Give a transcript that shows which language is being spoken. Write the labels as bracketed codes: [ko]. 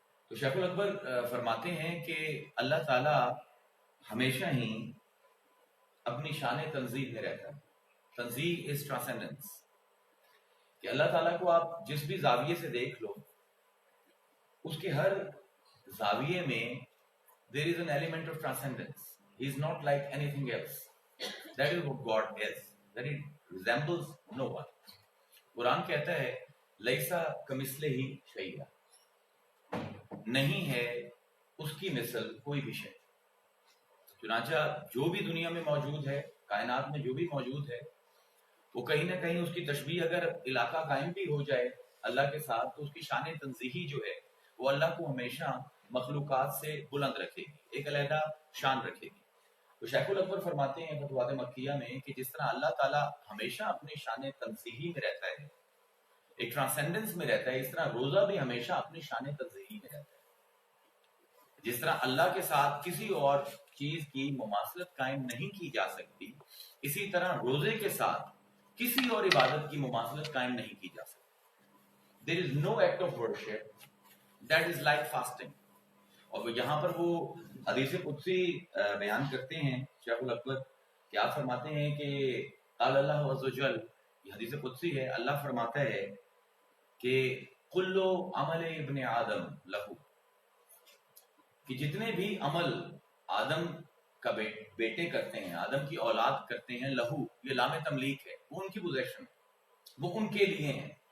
[ur] تو شیخ الاکبر فرماتے ہیں کہ اللہ تعالی ہمیشہ ہی اپنی شان تنزیہ میں رہتا ہے. تنزیہ از ٹرانسینڈنس، کہ اللہ تعالیٰ کو آپ جس بھی زاویے سے دیکھ لو اس کے ہر زاویے میں [en] there is an element of transcendence. He is not like anything else. That is what God is. That he resembles no one. [ur] قرآن کہتا ہے [ar] لیسا کمثلہ شیء، [ur] نہیں ہے اس کی مثل کوئی بھی شے. چنانچہ جو بھی دنیا میں موجود ہے، کائنات میں جو بھی موجود ہے، وہ کہیں نہ کہیں اس کی تشبیہ اگر علاقہ قائم بھی ہو جائے اللہ کے ساتھ تو اس کی شان تنزیہی جو ہے وہ اللہ کو ہمیشہ مخلوقات سے بلند رکھے گی، ایک علیحدہ شان رکھے گی. تو شیخ الاکبر فرماتے ہیں فتوحات مکیہ میں کہ جس طرح اللہ تعالیٰ ہمیشہ اپنی شان تنزیہی میں رہتا ہے، ایک ٹرانسینڈنس میں رہتا ہے، اس طرح روزہ بھی ہمیشہ اپنی شان تنزیہی میں رہتا ہے. جس طرح اللہ کے ساتھ کسی اور چیز کی مماثلت قائم نہیں کی جا سکتی، اسی طرح روزے کے ساتھ کسی اور عبادت کی مماثلت قائم نہیں کی جا سکتی. [en] There is no act of worship that is like fasting. [ur] اور یہاں پر وہ حدیث قدسی بیان کرتے ہیں شیخ الاکبر، کیا فرماتے ہیں کہ [ar] قال اللہ عز وجل، [ur] یہ حدیث قدسی ہے، اللہ فرماتا ہے کہ [ar] کل عمل ابن آدم لہو، [ur] کہ جتنے بھی عمل آدم کا بیٹے کرتے ہیں، آدم کی اولاد کرتے ہیں، لہو یہ لام تملیک ہے، وہ ان کی پوزیشن، وہ ان کے لیے ہیں.